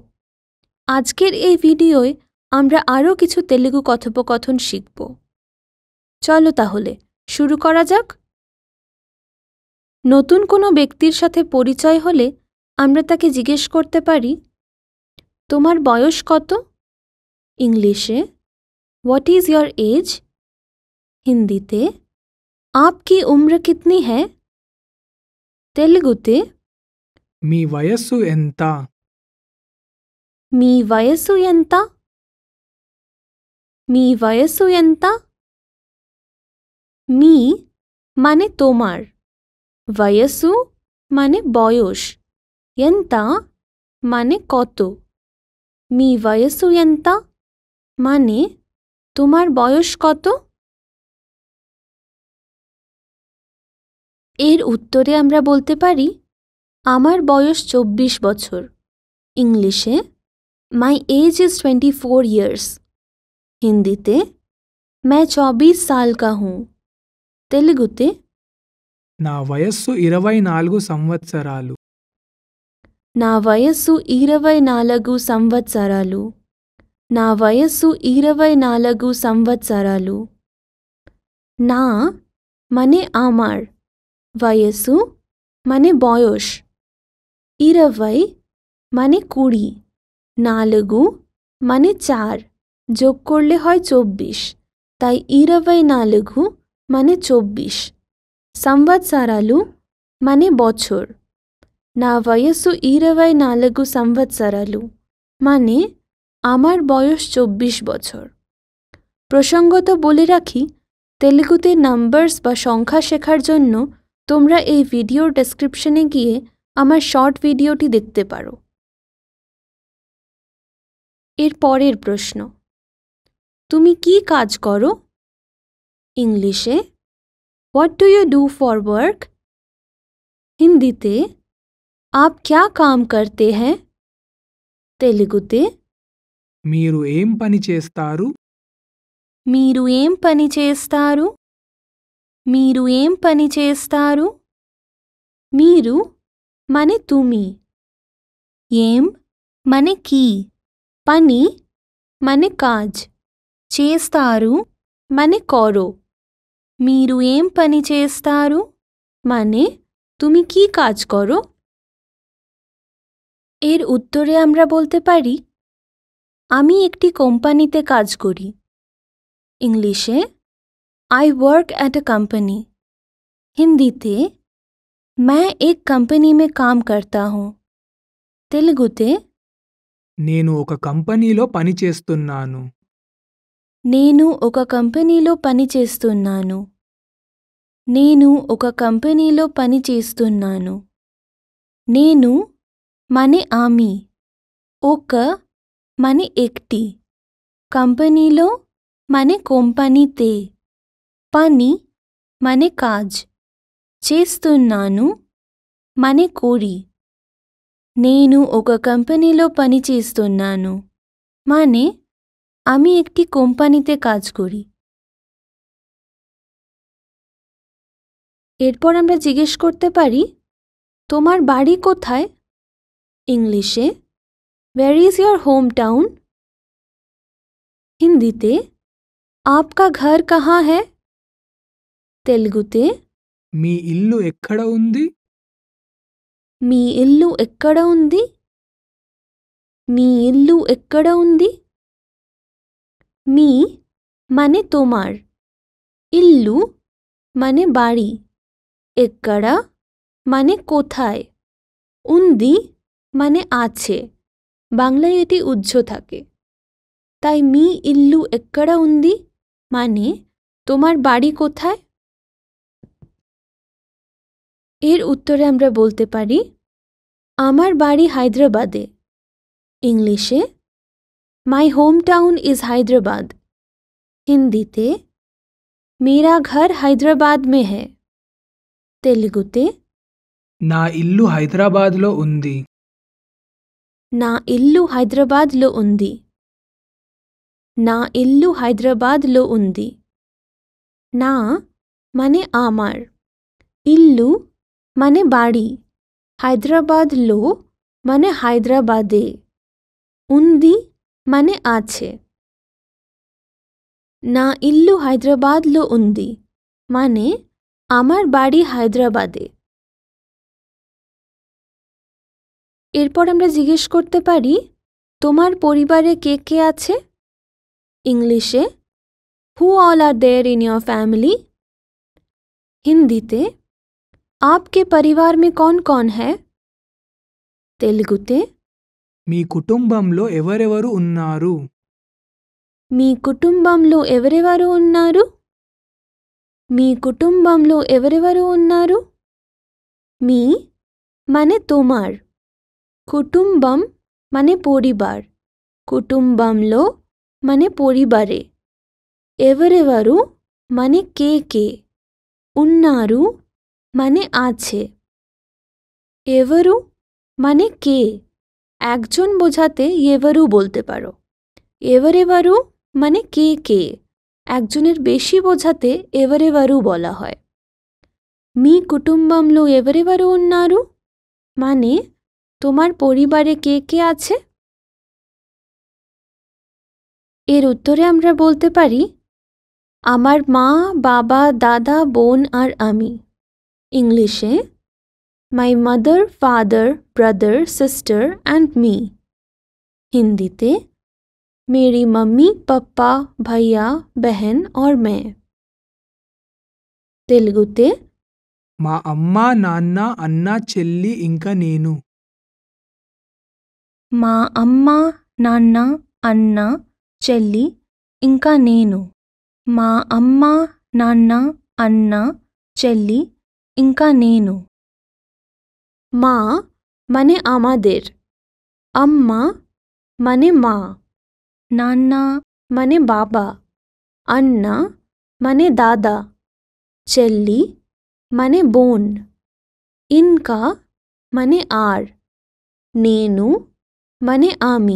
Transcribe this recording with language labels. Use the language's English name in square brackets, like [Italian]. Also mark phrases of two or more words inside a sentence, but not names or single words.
[Bangla] আজকের এই ভিডিওয় আমরা আরও কিছু তেলুগু কথোপকথন শিখব। চলো তাহলে শুরু করা যাক। নতুন কোনো ব্যক্তির সাথে পরিচয় হলে আমরা তাকে জিজ্ঞেস করতে পারি, তোমার বয়স কত? [English] ইংলিশে what is your age? [Hindi] হিন্দিতে आपकी उम्र कितनी है? [Bangla] তেলুগুতে [Telugu] మీ వయస్సు ఎంత? మీ వయస్సు ఎంత? మీ వయస్సు ఎంత? [Bangla] మీ মানে তোমার, వయస్సు মানে বয়স, ఎంత মানে কত। [Telugu] మీ వయస్సు ఎంత [Bangla] মানে তোমার বয়স কত? এর উত্তরে আমরা বলতে পারি, আমার বয়স 24 বছর। [English] ইংলিশে my age is 24 years. [Hindi] হিন্দিতে मैं 24 साल का हूँ। [Bangla] তেলুগুতে [Telugu] నా వయస్సు 24 సంవత్సరాలు। నా వయస్సు 24 సంవత్సరాలు। నా వయస్సు 24 సంవత్సరాలు। [Bangla] না মানে আমার, వయస్సు মানে বয়স, 20 মানে 20, 4 মানে 4, যোগ করলে হয় 24, তাই 24 মানে 24। సంవత్సరాలు মানে বছর। [Telugu] నా వయస్సు 24 సంవత్సరాలు [Bangla] মানে আমার বয়স 24 বছর। প্রসঙ্গত বলে রাখি, তেলুগুতে নাম্বারস বা সংখ্যা শেখার জন্য তোমরা এই ভিডিওর ডেসক্রিপশনে গিয়ে আমার শর্ট ভিডিওটি দেখতে পারো। এর পরের প্রশ্ন, তুমি কি কাজ করো? [English] ইংলিশে what do you do for work? [Hindi] হিন্দিতে आप क्या काम करते हैं? [Bangla] তেলুগুতে [Telugu] మీరు ఏం పని చేస్తారు? మీరు ఏం పని చేస్తారు? మీరు ఏం పని చేస్తారు? [Bangla] మీరు মানে তুমি, ఏం মানে কি, పని মানে কাজ, చేస్తారు মানে করো। [Telugu] మీరు ఏం పని చేస్తారు [Bangla] মানে তুমি কি কাজ করো? এর উত্তরে আমরা বলতে পারি, আমি একটি কোম্পানিতে কাজ করি। [English] ইংলিশে I work at a company. [Hindi] हिंदीते मैं एक कंपनी में काम करता हूँ। [Bangla] तेलुगुते [Telugu] నేను ఒక కంపెనీలో పని చేస్తున్నాను। నేను ఒక కంపెనీలో పని చేస్తున్నాను। నేను ఒక కంపెనీలో పని చేస్తున్నాను। [Bangla] నేను মানে আমি, ఒక মানে একটি, కంపెనీలో মানে কোম্পানিতে, పని মানে কাজ, చేస్తున్నాను মানে করি। [Telugu] నేను ఒక కంపెనీలో పని చేస్తున్నాను [Bangla] মানে আমি একটি কোম্পানিতে কাজ করি। এরপর আমরা জিজ্ঞেস করতে পারি, তোমার বাড়ি কোথায়? [English] ইংলিশে where is your home town? [Hindi] হিন্দিতে आपका घर कहाँ है? [Bangla] তেলুগুতে [Telugu] మీ ఇల్లు ఎక్కడ ఉంది? మీ ఇల్లు ఎక్కడ ఉంది? మీ ఇల్లు ఎక్కడ ఉంది? [Bangla] మీ মানে তোমার, ఇల్లు মানে বাড়ি, ఎక్కడ মানে কোথায়, ఉంది মানে আছে। বাংলায় এটি উহ্য থাকে, তাই [Telugu] మీ ఇల్లు ఎక్కడ ఉంది [Bangla] মানে তোমার বাড়ি কোথায়? এর উত্তরে আমরা বলতে পারি, আমার বাড়ি হায়দ্রাবাদে। [English] ইংলিশে my home town is Hyderabad. [Hindi] হিন্দিতে मेरा घर हैदराबाद में है। తెలుగుతే [Telugu] నా ఇల్లు హైదరాబాద్లో ఉంది. నా ఇల్లు హైదరాబాద్లో ఉంది. నా ఇల్లు హైదరాబాద్లో ఉంది. [Bangla] నా মানে আমার, ఇల్లు মানে বাড়ি, হায়দ্রাবাদలో মানে হায়দ্রাবাদে, ఉంది মানে আছে। [Telugu] నా ఇల్లు హైదరాబాద్లో ఉంది [Bangla] মানে আমার বাড়ি হায়দ্রাবাদে। এরপর আমরা জিজ্ঞেস করতে পারি তোমার পরিবারে কে কে আছে? [English] ইংলিশে who all are there in your family. [Hindi] হিন্দিতে आपके परिवार में कौन कौन है? [Bangla] తెలుగుতে [Telugu] మీ కుటుంబంలో ఎవరెవరు ఉన్నారు? మీ కుటుంబంలో ఎవరెవరు ఉన్నారు? మీ కుటుంబంలో ఎవరెవరు ఉన్నారు? [Bangla] మీ মানে তোমার, কুটুম্বম মানে পরিবার, কুটুম্বমలో মানে পরিবারে, ఎవరెవరు মানে কে কে, ఉన్నారు মানে আছে, ఎవరు মানে কে, একজন বোঝাতে ఎవరు বলতে পারো, ఎవరెవరు মানে কে কে, একজনের বেশি বোঝাতে ఎవరెవరు বলা হয়। [Telugu] మీ కుటుంబంలో ఎవరెవరు ఉన్నారు [Bangla] মানে তোমার পরিবারে কে কে আছে? এর উত্তরে আমরা বলতে পারি আমার মা, বাবা, দাদা, বোন আর আমি। [English] ইংলিশে my mother, father, brother, sister and me. [Hindi] হিন্দিতে मेरी मम्मी, पप्पा, भैया, बहन और मैं। [Bangla] తెలుగుতে [Telugu] మా అమ్మ, నాన్న, అన్న, చెల్లి ఇంకా నేను. మా అమ్మ, నాన్న, అన్న, చెల్లి ఇంకా నేను। మా అమ్మ, నాన్న, అన్న, చెల్లి ఇంకా నేను। [Bangla] মা মানে আমাদের, আম্মা মানে মা, নান্না মানে বাবা, আন্না মানে দাদা, చెల్లి মানে বোন, ইনকা মানে আর, నేను মানে আমি।